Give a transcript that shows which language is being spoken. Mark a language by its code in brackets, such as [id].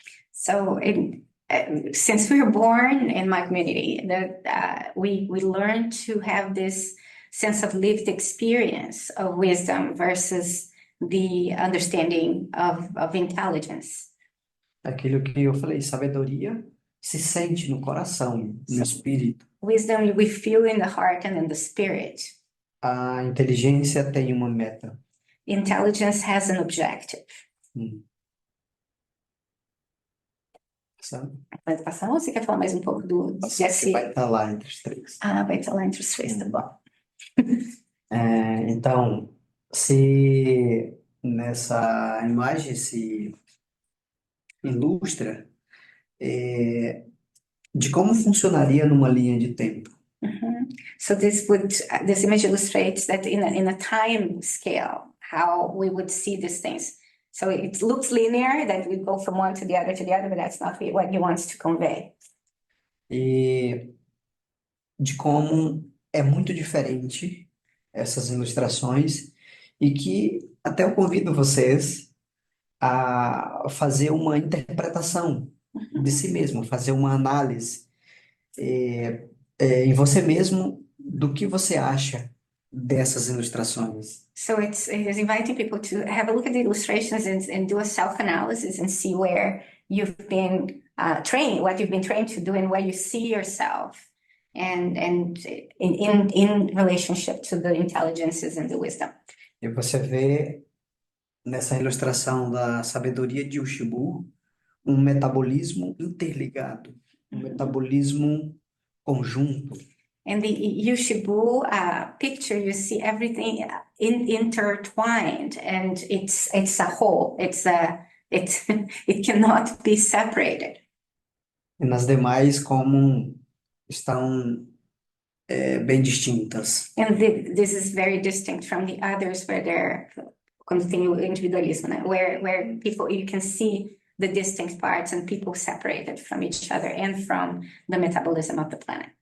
[en] So since we were born in my community, we learn to have this sense of lived experience of wisdom versus the understanding of intelligence. [pt] Aquilo que eu falei, sabedoria se sente no coração, no espírito. [en] Wisdom we feel in the heart and in the spirit. [pt] A inteligência tem uma meta. [en] Intelligence has an objective. [pt] Sabe? Pode passar ou você quer falar mais um pouco do Você vai estar lá entre os três. Ah, vai estar lá entre os três, tá bom. Então, se nessa imagem se ilustra de como funcionaria numa linha de tempo. Mhm. [en] So this image illustrates that in a time scale, how we would see these things. So it looks linear, that we go from one to the other, but that's not what he wants to convey. [pt] E de como é muito diferente essas ilustrações e que até eu convido vocês a fazer uma interpretação de si mesmo, fazer uma análise em você mesmo do que você acha dessas ilustrações. [en] So it is inviting people to have a look at the illustrations and do a self-analysis and see where you've been trained, what you've been trained to do, and where you see yourself, and in relationship to the intelligences and the wisdom. [pt] E você vê nessa ilustração da sabedoria de Ushibu um metabolismo interligado, um metabolismo conjunto. [en] In the Yushibu picture, you see everything intertwined, and it's a whole. It cannot be separated. [pt] E nas demais, como estão bem distintas. [en] And this is very distinct from the others, where they're [pt] quando tem o individualismo, né? [en] Where people, you can see the distinct parts and people separated from each other and from the metabolism of the planet.